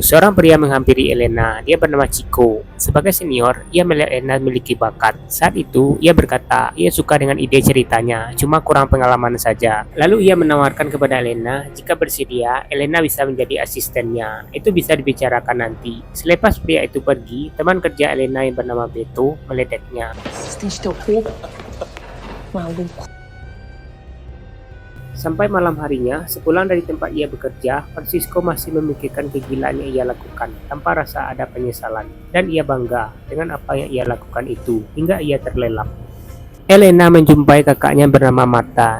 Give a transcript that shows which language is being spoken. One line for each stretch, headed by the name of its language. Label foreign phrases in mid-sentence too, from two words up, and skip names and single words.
Indonesian: Seorang pria menghampiri Elena, dia bernama Chico. Sebagai senior, ia melihat Elena memiliki bakat. Saat itu, ia berkata, ia suka dengan ide ceritanya, cuma kurang pengalaman saja. Lalu ia menawarkan kepada Elena, jika bersedia, Elena bisa menjadi asistennya. Itu bisa dibicarakan nanti. Selepas pria itu pergi, teman kerja Elena yang bernama Beto meledeknya.
Portuguese: Assistente teu corpo, maluco.
Indonesian: Sampai malam harinya, sepulang dari tempat ia bekerja, Francisco masih memikirkan kegilaan yang ia lakukan tanpa rasa ada penyesalan. Dan ia bangga dengan apa yang ia lakukan itu, hingga ia terlelap. Elena menjumpai kakaknya bernama Marta.